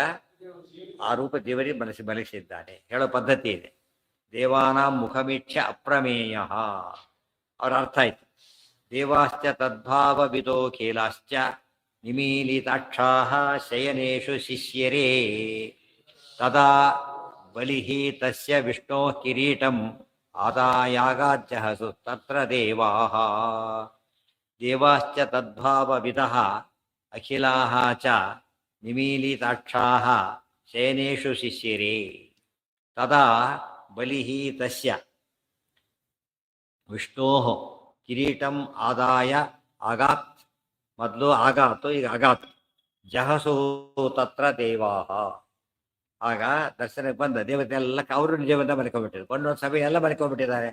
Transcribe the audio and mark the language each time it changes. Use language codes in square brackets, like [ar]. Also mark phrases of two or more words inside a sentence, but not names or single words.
[kn] ಆ ರೂಪ ದೇವರಿಗೆ ಮಲಗಿಸಿದ್ದಾನೆ ಹೇಳೋ ಪದ್ಧತಿ ಇದೆ. [sa] ದೇವಾನಾಂ ಮುಖಮೀಕ್ಷ ಅಪ್ರಮೇಯ. [kn] ಅವ್ರ ಅರ್ಥ ಆಯ್ತು. [sa] ದೇವಾಶ್ಚ ತದ್ಭಾವವಿದೋ ಖೇಲಾಶ್ಚ ನಿಮೀಲಿತಾಕ್ಷಾಃ ಶಯನೇಷು ಶಿಷ್ಯರೇ ತದಾ ಬಲಿಃ ತಸ್ಯ ವಿಷ್ಣೋ ಕಿರೀಟಂ ಆದಾಯಾಗಾಜ್ಜಹಸು ತತ್ರ ದೇವಾಃ. ದೇವಾಶ್ಚ ತದ್ಭಾವವಿದಃ ಅಖಿಲಾಃ ಚ ನಿಮೀಲಿತಾಕ್ಷಾಃ ಶಯನೇಷು ಶಿಷ್ಯರೇ ತದಾ ಬಲಿಃ ತಸ್ಯ ವಿಷ್ಣೋಃ ಕಿರೀಟಂ ಆದಾಯ ಆಗಾತ್. [kn] ಮೊದಲು ಆಗಾತು, ಈಗ ಆಗಾತ್. [sa] ಜಹಸು ತತ್ರ ದೇವಾಃ. [kn] ಆಗ ದರ್ಶನಕ್ಕೆ ಬಂದ ದೇವತೆ ಎಲ್ಲ ಅವರು ನಿಜವಂತ ಮಲ್ಕೊಂಡ್ಬಿಟ್ಟಿದ್ರು. ಒಂದೊಂದು ಸಭೆ ಎಲ್ಲ ಮಲ್ಕೊಂಡ್ಬಿಟ್ಟಿದ್ದಾರೆ.